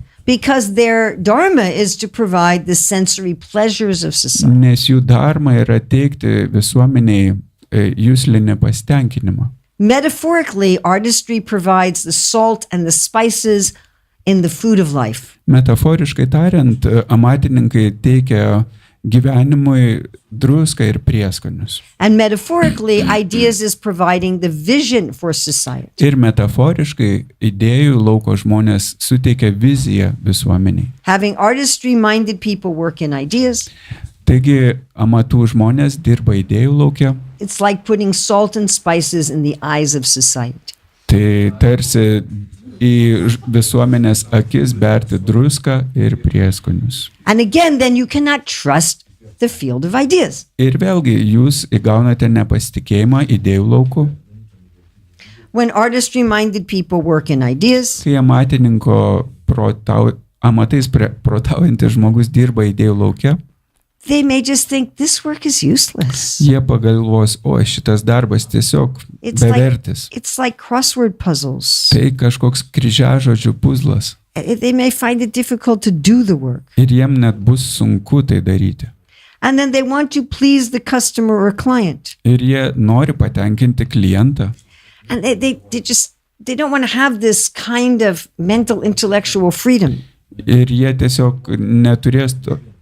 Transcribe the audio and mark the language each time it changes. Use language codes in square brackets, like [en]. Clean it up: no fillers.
[en] Because their dharma is to provide the sensory pleasures of society. [lt] nes jų dharma yra teikti visuomeniai juslinį pasitenkinimą. [en] Metaphorically, artistry provides the salt and the spices in the food of life. [lt] Metaforiškai tariant, amatininkai teikia gyvenimui druską ir prieskonius. [en] And metaphorically, ideas is providing the vision for society. [lt] Ir metaforiškai idėjų lauko žmonės suteikia viziją visuomeniai. [en] Having artistry-minded people work in ideas, [lt] Taigi amatų žmonės dirba idėjų lauke. [en] it's like putting salt and spices in the eyes of society. [lt] Tai tarsi į visuomenės akis berti druską ir prieskonius. [en] And again, then you cannot trust the field of ideas. [lt] Ir vėlgi jūs įgaunate nepasitikėjimą idėjų lauku. [en] When artistry-minded people work in ideas, [lt] Kai amatininko amatais protaujantis žmogus dirba idėjų lauke, [en] they may just think this work is useless. [lt] jie pagalvos, o šitas darbas tiesiog bevertis. [en] It's like crossword puzzles. [lt] Tai kažkoks kryžiažodžių puzlas. [en] They may find it difficult to do the work. [lt] Ir jiem net bus sunku tai daryti. [en] And then they want to please the customer or client. [lt] Ir jie nori patenkinti klientą. [en] And they don't want to have this kind of mental intellectual freedom. [lt] Ir jie tiesiog neturės to.